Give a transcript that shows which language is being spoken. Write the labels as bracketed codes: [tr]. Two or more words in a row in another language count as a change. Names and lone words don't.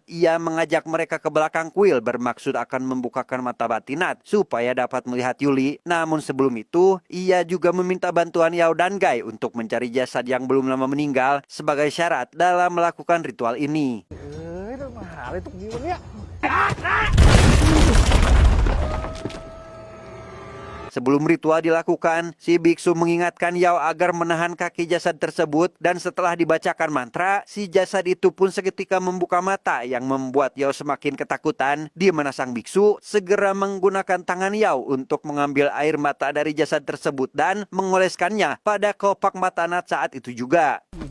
[id] Ia mengajak mereka ke belakang kuil bermaksud akan membukakan mata batin Nat supaya dapat melihat Yuli. Namun sebelum itu, ia juga meminta bantuan Yao dan Guy untuk mencari jasad yang belum lama meninggal sebagai syarat dalam melakukan ritual ini. [th] เอ้ยต้องมาหาอะไรตรงนี้วะเนี่ย [id] Sebelum ritual dilakukan, si biksu mengingatkan Yao agar menahan kaki jasad tersebut dan setelah dibacakan mantra, si jasad itu pun seketika membuka mata yang membuat Yao semakin ketakutan, di mana sang biksu segera menggunakan tangan Yao untuk mengambil air mata dari jasad tersebut dan mengoleskannya pada kelopak mata Nat saat itu juga.